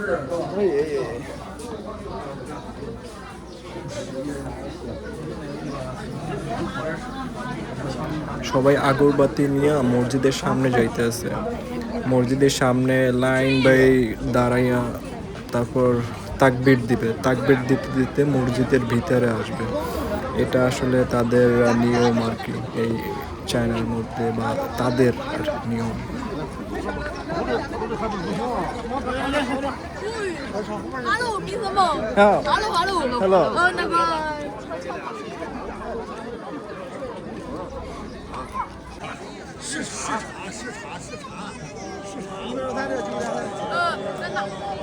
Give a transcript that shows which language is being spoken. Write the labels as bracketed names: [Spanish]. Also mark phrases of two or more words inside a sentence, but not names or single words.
[Bangla] সবাই আগরবাতি নিয়ে মসজিদের সামনে যাইতেছে। মসজিদের সামনে লাইন বাই দাঁড়াইয়া তারপর তাকবীর দিবে, তাকবীর দিতে দিতে মসজিদের ভিতরে আসবে। এটা আসলে তাদের নিয়ম আর কি, এই চায়নার মধ্যে, বা তাদের আর কি নিয়ম। [Chinese] Hello，你怎么 [Bangla] হ্যাঁ [English] ？Hello Hello。 Hello [Chinese] 那个。真的。